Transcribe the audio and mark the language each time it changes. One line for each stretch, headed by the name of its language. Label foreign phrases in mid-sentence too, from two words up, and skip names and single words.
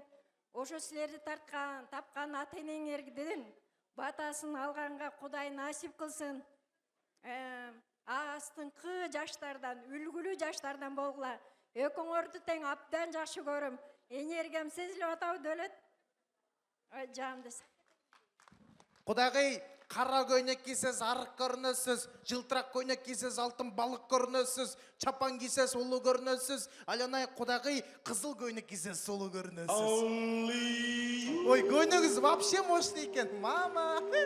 Kyrgyz: Ошо силерди тапкан ата-энеңердин батасын алганга Кудай насип кылсын. Астыңкы жаштардан, үлгүлүү жаштардан болгула. Экөөңөрдү тең абдан жакшы көрөм. Энергиям сезилип атабы Дөөлөт? Жандыс.
Kazakh: Құдағи, Қара көйнек кисес арық көрінесіз, жылтырақ көйнек кисес алтын балық көрінесіз, чапан кисес ұлы көрінесіз, алянай құдағи қызыл көйнек кисес сұлу көрінесіз. Ой, көйнегіңіз
Russian: вообще мощный
Kazakh: екен, мама.